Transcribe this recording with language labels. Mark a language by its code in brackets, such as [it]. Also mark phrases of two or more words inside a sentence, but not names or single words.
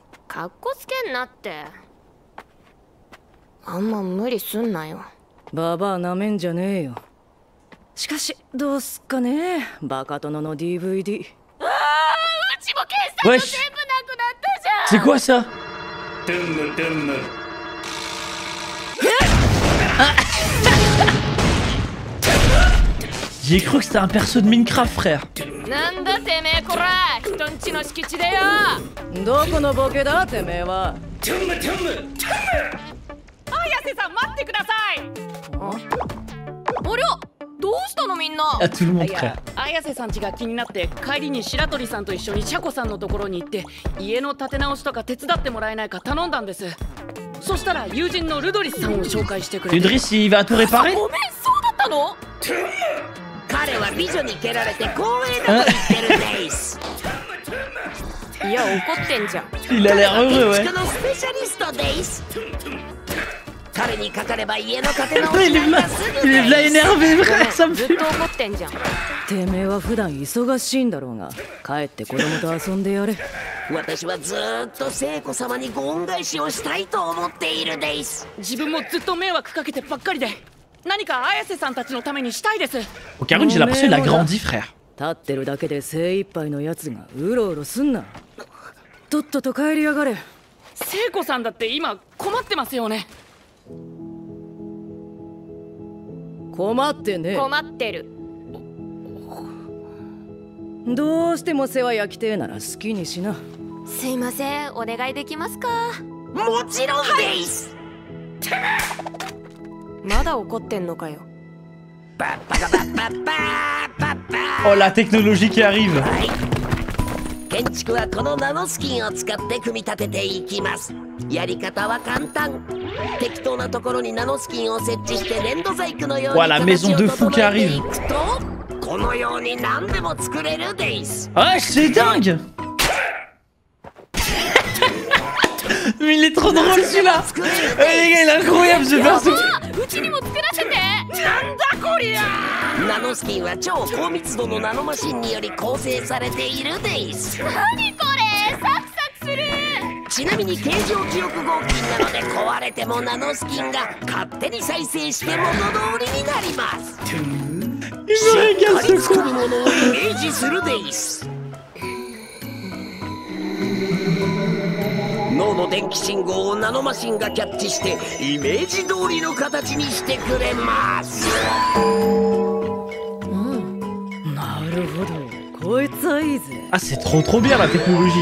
[ja] かっこつけんなって。あんま無理すんなよ。ババアなめんじゃねえよ。しかしどうすっかね、バカ殿の DVD。ああ、うちも検索 [fr] Wesh. [ja] 全部なくなったじゃん。 [fr] C'est quoi ça? [ja] トゥムトゥム。 [fr] J'ai cru que c'était un perso de Minecraft, frère. [ja] なんだてめえこら、人んちの敷地でよ。どこのボケだてめえは。トゥムトゥム。綾瀬さん待ってください。ありゃ、どどうしたのみんな。 [fr] À tout le monde, [ja] い [fr] frère. [ja] や綾瀬さん家が気になって帰りに白鳥さんと一緒にシャコさんのところに行って家の建て直しとか手伝ってもらえないか頼んだんです。そしたら友人のルドリスさんを紹介してくれて。 [fr] Ludris, il va tout réparer? [ja] ごめん、そうだったの。彼は美女に蹴られて光栄だと言ってるです。いや、怒ってんじゃん。 [fr] Il a l'air heureux, ouais. [ja] 建築のスペシャリストです。彼にかかれば家の建て直 [fr] Il [ja] し [fr] est [ja] なん [fr] là, [ja] かすぐ [fr] il est [ja] で [fr] là [ja] す。 [fr] énervé, frère, ça me [ja] ずっ [fr] fait. [ja] と怒ってんじゃん。てめえは普段忙しいんだろうが、帰って子供と遊んでやれ。私はずーっと聖子様にご恩返しをしたいと思っているです。自分もずっと迷惑かけてばっかりで何か綾瀬さんたちのためにしたいです。 [fr] Okarun, j'ai l'impression qu'il a grandi, frère. [ja] 立ってるだけで精一杯のやつがうろうろすんな。とっとと帰りやがれ。聖子さんだって今困ってますよね。困ってね。困ってる。どうしても世話焼きてえなら好きにしな。すいません、お願いできますか。もちろんです。まだ怒ってんのかよ。パッパカパッパッパーパッパ [fr] Oh, la technologie qui arrive. [ja] ー。はい。建築はこのナノスキンを使って組み立てていきます。やり方は簡単。適当なところにナノスキンを設置して粘土細工のように [fr] Voilà, [ja] 形 [fr] maison [ja] を [fr] de fou qui [ja] 整えて [fr] arrive. [ja] いくと、このように何でも作れるです。 [fr] Ouais, c'est dingue. Mais il est trop drôle celui-là. Les gars, il est incroyable ce perso. [ja] うちにも作らせて。なんだこりゃ。ナノスキンは超高密度のナノマシンにより構成されているです。何これ、サクサクする。ちなみに形状記憶合金なので壊れてもナノスキンが勝手に再生して元通りになります。 [fr] Il me régale [ja] しっ [fr] ce [ja] かり作る [fr] con. [ja] ものをイメージするです脳の電気信号をナノマシンがキャッチしてイメージ通りの形にしてくれます。なるほど、こいつはいいぜ。 [fr] Ah, c'est trop bien la technologie.